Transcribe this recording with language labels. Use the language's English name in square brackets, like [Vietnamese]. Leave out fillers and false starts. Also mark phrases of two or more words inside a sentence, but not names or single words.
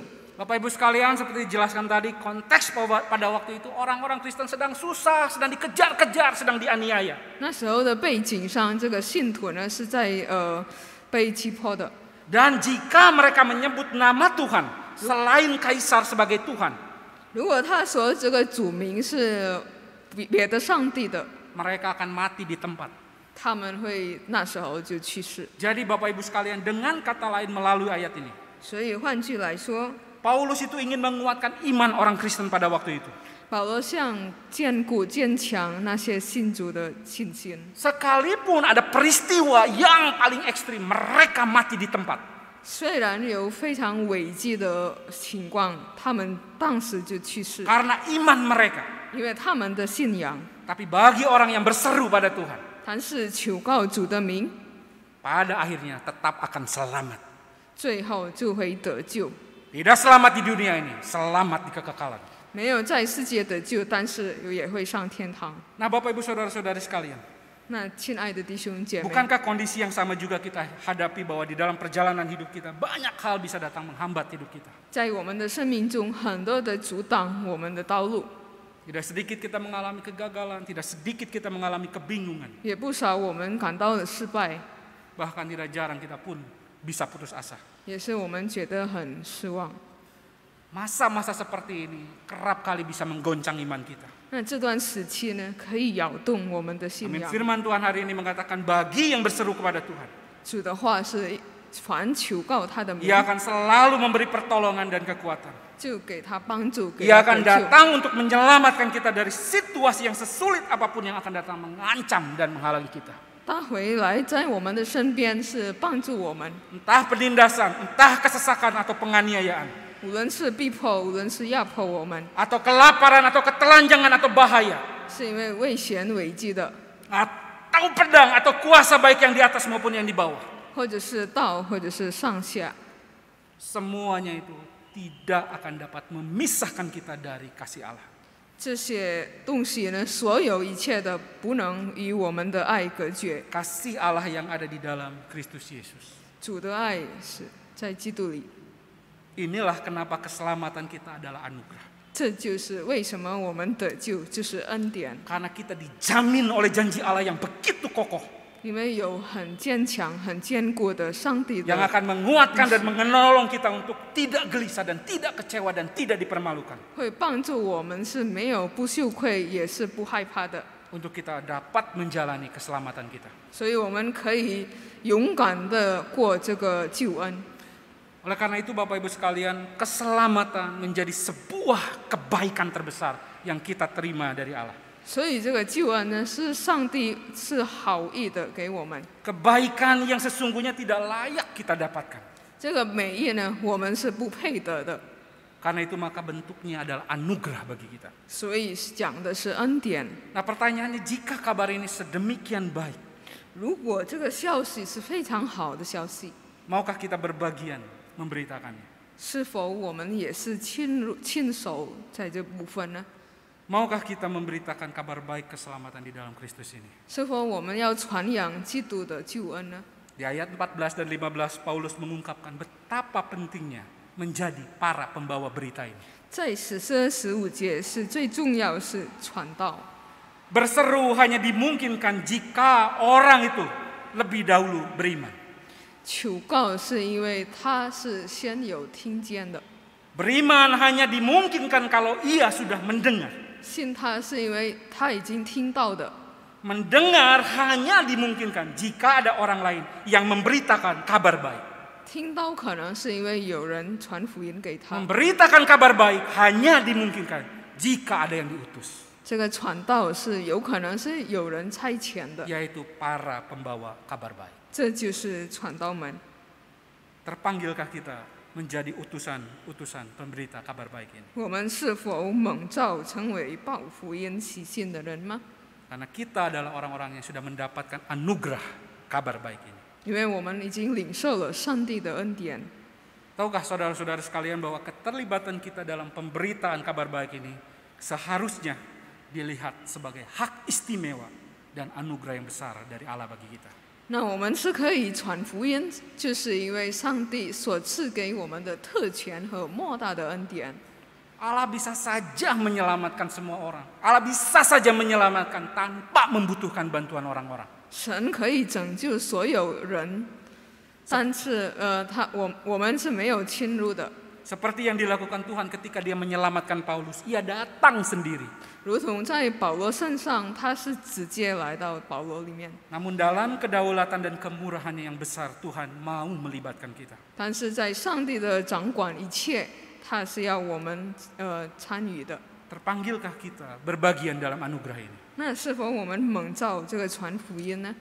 [Indonesian] Bapak Ibu sekalian, seperti dijelaskan tadi, konteks pada waktu itu orang-orang Kristen sedang susah, sedang dikejar-kejar, sedang dianiaya. [Chinese] 那时候的背景上，这个信徒呢是在被击破的。 [Indonesian] Dan jika mereka menyebut nama Tuhan selain Kaisar sebagai Tuhan, [Chinese] 如果他说这个主名是别的上帝的， [Indonesian] mereka akan mati di tempat. [Chinese] 他们会那时候就去世。 [Indonesian] Jadi Bapak Ibu sekalian, dengan kata lain melalui ayat ini, [Chinese] 所以换句来说， [Indonesian] Paulus itu ingin menguatkan iman orang Kristen pada waktu itu. [Chinese] 保罗想坚固坚强那些信主的信心。 [Indonesian] Sekalipun ada peristiwa yang paling ekstrim, mereka mati di tempat. [Chinese] 虽然有非常危急的情况，他们当时就去世， [Indonesian] Karena iman mereka. [Chinese] 因为他们的信仰。 [Indonesian] Tapi bagi orang yang berseru pada Tuhan, [Chinese] 但是求告主的名， [Indonesian] pada akhirnya tetap akan selamat. [Chinese] 最后就会得救。 [Indonesian] Tidak selamat di dunia ini, selamat di kekekalan. [Chinese] 没有在世界得救，但是也会上天堂。 [Indonesian] Nah Bapak Ibu Saudara-saudari sekalian, [Chinese] 那亲爱的弟兄姐妹， [Indonesian] bukankah kondisi yang sama juga kita hadapi bahwa di dalam perjalanan hidup kita banyak hal bisa datang menghambat hidup kita. [Chinese] 在我们的生命中，很多的阻挡我们的道路， [Indonesian] Tidak sedikit kita mengalami kegagalan, tidak sedikit kita mengalami kebingungan. [Chinese] 也不少我们感到的失败， [Indonesian] Bahkan tidak jarang kita pun bisa putus asa. [Chinese] 也是我们觉得很失望。 [Indonesian] Masa-masa seperti ini kerap kali bisa menggoncang iman kita. [Chinese] 那这段时期呢，可以摇动我们的信 [Indonesian] Amin. [Chinese] 仰。 [Indonesian] Firman Tuhan hari ini mengatakan bagi yang berseru kepada Tuhan, [Chinese] 主的话是凡求告他的名， [Indonesian] Ia akan selalu memberi pertolongan dan kekuatan. [Chinese] 就给他帮助，给 [Indonesian] Ia [Chinese] 他 [Indonesian] akan [Chinese] 得救。 [Indonesian] datang untuk menyelamatkan kita dari situasi yang sesulit apapun yang akan datang mengancam dan menghalangi kita. [Chinese] 他回来在我们的身边，是帮助我们， [Indonesian] Entah penindasan, entah kesesakan atau penganiayaan, [Chinese] 无论是逼迫，无论是压迫我们， [Indonesian] atau kelaparan atau ketelanjangan atau bahaya, [Chinese] 是因为危险危机的， [Indonesian] atau pedang atau kuasa baik yang di atas maupun yang di bawah. [Chinese] 或者是道，或者是上下， [Indonesian] Semuanya itu tidak akan dapat memisahkan kita dari kasih Allah. [Chinese] 这些东西呢，所有一切的不能与我们的爱隔绝。 [Indonesian] Kasih Allah yang ada di dalam Kristus Yesus. [Chinese] 主的爱是在基督里， [Indonesian] Inilah kenapa keselamatan kita adalah anugerah. [Chinese] 这就是为什么我们得救，就是恩典， [Indonesian] Karena kita dijamin oleh janji Allah yang begitu kokoh, [Chinese] 因为有很坚强、很坚固的上帝 [Indonesian] yang [Chinese] 的， [Indonesian] akan menguatkan dan menolong kita untuk tidak gelisah dan tidak kecewa dan tidak dipermalukan. [Chinese] 会帮助我们是没有不羞愧，也是不害怕的。 [Indonesian] Untuk kita dapat menjalani keselamatan kita. [Chinese] 所以我们可以勇敢的过这个救恩。 [Indonesian] Oleh karena itu Bapak Ibu sekalian, keselamatan menjadi sebuah kebaikan terbesar yang kita terima dari Allah. [Chinese] 所以这个救恩呢，是上帝是好意的给我们。 [Indonesian] Kebaikan yang sesungguhnya tidak layak kita dapatkan. [Chinese] 这个美意呢，我们是不配得的。 [Indonesian] Karena itu maka bentuknya adalah anugerah bagi kita. [Chinese] 所以讲的是恩典。 [Indonesian] Nah pertanyaannya, jika kabar ini sedemikian baik, [Chinese] 如果这个消息是非常好的消息， [Indonesian] maukah kita berbagian memberitakannya? [Chinese] 是否我们也是亲手在这部分呢？ [Indonesian] Maukah kita memberitakan kabar baik keselamatan di dalam Kristus ini? [Chinese] 是否我们要传扬基督的救恩呢？ [Indonesian] Di ayat 14 dan 15 Paulus mengungkapkan betapa pentingnya menjadi para pembawa berita ini. [Chinese] 在14、15节是最重要是传道。 [Indonesian] Berseru hanya dimungkinkan jika orang itu lebih dahulu beriman. [Chinese] 求告是因为他是先有听见的， [Indonesian] Beriman hanya dimungkinkan kalau ia sudah mendengar. [Chinese] 信他是因为他已经听到的。 [Indonesian] Mendengar hanya dimungkinkan jika ada orang lain yang memberitakan kabar baik. [Chinese] 听到可能是因为有人传福音给他， [Indonesian] Memberitakan kabar baik hanya dimungkinkan jika ada yang diutus, [Chinese] 这个传道是有可能是有人差遣的， [Indonesian] yaitu para pembawa kabar baik. [Chinese] 这就是传道门。 [Indonesian] Terpanggilkah kita menjadi utusan pemberita kabar baik ini? [Chinese] 我们是否蒙召成为报福音喜信的人吗？ [Indonesian] Karena kita adalah orang-orang yang sudah mendapatkan anugerah kabar baik ini. [Chinese] 因为我们已经领受了上帝的恩典。 [Indonesian] Tahukah saudara-saudara sekalian bahwa keterlibatan kita dalam pemberitaan kabar baik ini seharusnya dilihat sebagai hak istimewa dan anugerah yang besar dari Allah bagi kita. [Chinese] 那我们是可以传福音，就是因为上帝所赐给我们的特权和莫大的恩典。 [Indonesian] Allah bisa saja menyelamatkan semua orang. Allah bisa saja menyelamatkan tanpa membutuhkan bantuan orang-orang. [Chinese] 神可以拯救所有人，但是我们是没有侵入的。 [Indonesian] Seperti yang dilakukan Tuhan ketika dia menyelamatkan Paulus, ia datang sendiri. [Chinese] 如同在保罗身上，他是直接来到保罗里面。 [Indonesian] Namun dalam kedaulatan dan kemurahannya yang besar, Tuhan mau melibatkan kita. [Chinese] 但是在上帝的掌管一切，他是要我们参与的。 [Indonesian] Terpanggilkah kita berbagian dalam anugerah ini? [Chinese] 那是否我们蒙召这个传福音呢？